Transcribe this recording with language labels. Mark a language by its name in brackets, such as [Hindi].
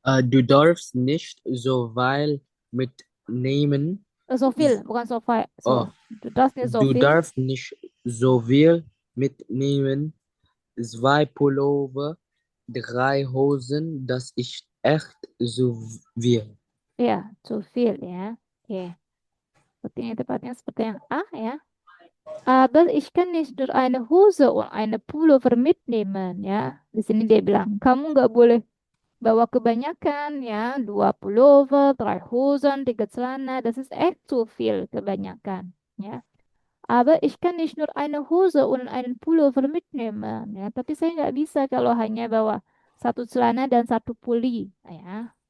[German] Du darfst nicht so viel mitnehmen. So viel, [Indonesian] bukan [German] so viel. Oh, Du darfst nicht so du viel. darfst nicht so viel mitnehmen. 2 Pullover, 3 Hosen, das ist echt so viel. [Indonesian] Ya, [German] zu viel [Indonesian] ya. Oke. Sepertinya tepatnya seperti yang A ya. [German] Aber ich kann nicht nur eine Hose und eine Pullover mitnehmen ya. [Indonesian] Di sini dia bilang, kamu nggak boleh bawa kebanyakan ya. [German] 2 Pullover, 3 Hosen, 3 Celana. Das ist echt zu viel [Indonesian] kebanyakan ya. [German] Aber ich kann nicht nur eine Hose und einen Pullover mitnehmen ya. [Indonesian] Tapi saya nggak bisa kalau hanya bawa 1 celana dan 1 pulli ya.